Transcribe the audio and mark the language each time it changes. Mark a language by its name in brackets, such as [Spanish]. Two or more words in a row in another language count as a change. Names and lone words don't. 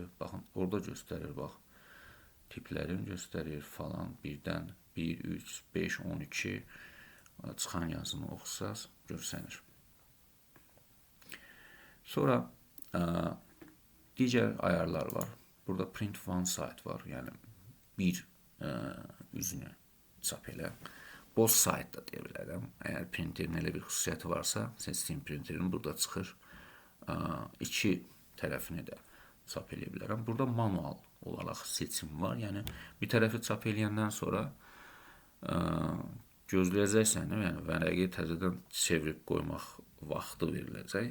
[Azerbaijani] Baxın, orada göstərir, bax. Tiplərini göstərir falan, 1-dən 1, 3, 5, 12 çıxan yazını oxusaz görsənir. Sonra digər ayarlar var. Burada [English] print one side [Azerbaijani] var, yəni bir üzünü çap elə. [English] Both side [Azerbaijani] da deyə bilərəm. Əgər printerin elə bir xüsusiyyəti varsa, seçdiyim printerin burada çıxır. 2 tərəfini də çap eləyə bilərəm. Burada manual olaraq seçim var. Yəni, bir tərəfi çap eləyəndən sonra gözləyəcəksən, yəni vərəqi təzədən çevirib qoymaq vaxtı veriləcək.